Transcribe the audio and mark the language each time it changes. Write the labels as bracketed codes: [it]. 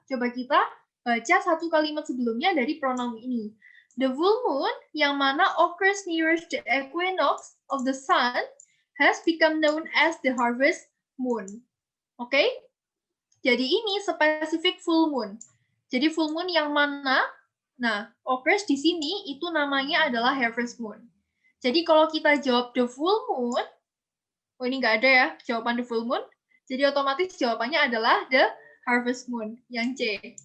[id] Coba kita baca satu kalimat sebelumnya dari pronoun ini. [en] The full moon, [id] yang mana [en] occurs nearest the equinox of the sun, has become known as the harvest moon. [id] Oke? Jadi ini spesifik full moon. Jadi full moon yang mana? Nah, occurs di sini itu namanya adalah harvest moon. Jadi kalau kita jawab [en] the full moon, [id] oh ini nggak ada ya jawaban the full moon. Jadi otomatis jawabannya adalah [en] the harvest moon, [id] yang C.